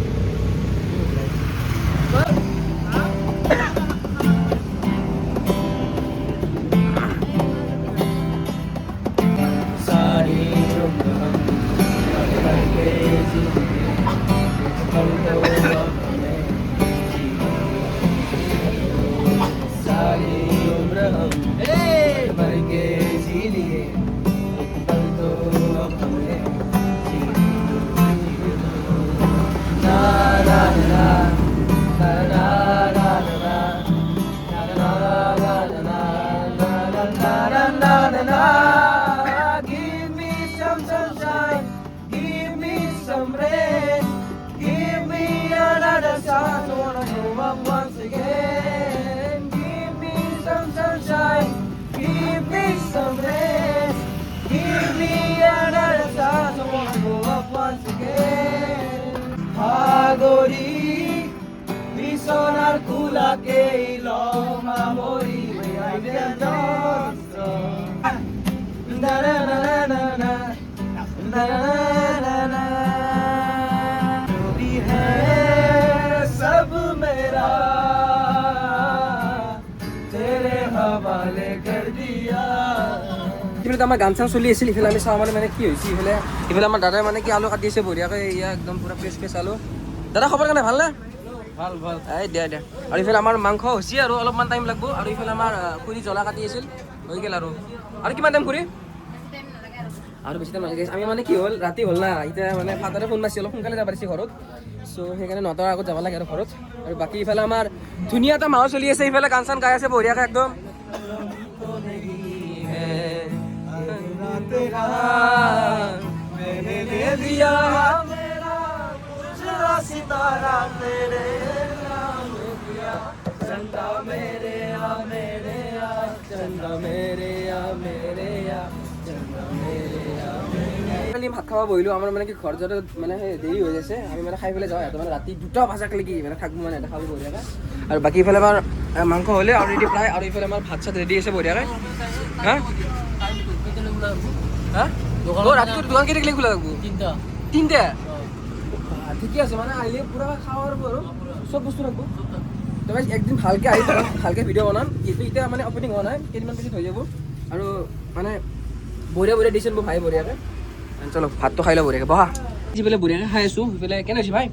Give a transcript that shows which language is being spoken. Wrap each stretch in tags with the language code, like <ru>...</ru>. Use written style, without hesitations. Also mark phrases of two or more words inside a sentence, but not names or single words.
<hi>सारी उम्र करके सारी उम्र हम भर के जी लिए पल तो हमने ना ना ना ना</hi> <en>ना ना ना Give me some sunshine, give me some rain, give me another chance, I wanna grow up once again. Give me some sunshine, give me some rain, give me another chance, I wanna grow up once again. Hagori,</en> <as>বিছনার কুলাকে লমা মরি</as> <en>behind the door. Na na na na</en> <as>na na na na</as> <hi>जो भी है सब मेरा तेरे हवाले कर दिया</hi> <as>ইফালে আমাৰ গান চান চলি আছিল ইফালে আমি চাওঁ মানে কি হৈছে ইফালে আমাৰ দাদাই মানে কি আলু কাটি আছে বঢ়িয়াকৈ এয়া একদম পুৰা ফ্ৰেছ আলু দাদা খবৰ কাৰণে ভালনে ভাল ভাল এই দিয়া আৰু ইফালে আমাৰ মাংস হৈছে আৰু অলপমান টাইম লাগব আৰু ইফালে আমাৰ খুৰী জ্বলা কাটি আছিল হৈ গ'ল আৰু কিমান টাইম খুৰী আৰু বেছি টাইম নালাগে আমি মানে কি হ'ল ৰাতি হ'ল না এতিয়া মানে ফাদাৰে ফোন মাৰিছে অলপ সোনকালে যাব পাৰিছে ঘৰত চ' সেইকাৰণে 9টাৰ আগত যাব লাগে আৰু ঘৰত আৰু বাকী ইফালে আমাৰ ধুনীয়া এটা মাহো চলি আছে ইফালে গান চান গাই আছে বঢ়িয়াকৈ একদম</as> <hi>सितारा तेरे नाम दिया चंदा मेरे आ मेरे आ चंदा मेरे आ मेरे आ चंदा मेरे</hi> <as>आ কালি ভাত খাব বহিলোঁ আমাৰ মানে কি ঘৰ যাওঁতে মানে সেই দেৰি হৈ আছে আমি মানে খাই পেলাই যাওঁ সিহঁতে মানে ৰাতি 2টা বজালৈকে মানে থাকবো মানে এটা খাব বঢ়িয়াকৈ আৰু বাকী ইফালে আমাৰ মাংস হ'লে অলৰেডি প্ৰায় আৰু ইফালে আমাৰ ভাত চাত ৰেডি আছে বঢ়িয়াকৈ হা হা ৰাতিটোৰ দোকান কেইটাক খোলা লাগব তিনটা ঠিকে আছে মানে আহিলে পুৰা খাওঁ আৰু চব বস্তু ৰাখবো তো একদিন ভালকৈ আহি ভালকৈ ভিডিঅ' বনাম যিহেতু এতিয়া মানে অপেনিং হোৱা নাই কেইদিনমান পিছত হৈ যাব আৰু মানে বঢ়িয়া দিছে মোৰ ভাই বঢ়িয়াকৈ চলো ভাতটো খাই লওঁ বঢ়িয়াকৈ বহা যিফালে বঢ়িয়াকৈ খাই আছোঁ সেইফালে কেনে হৈছে ভাই</as>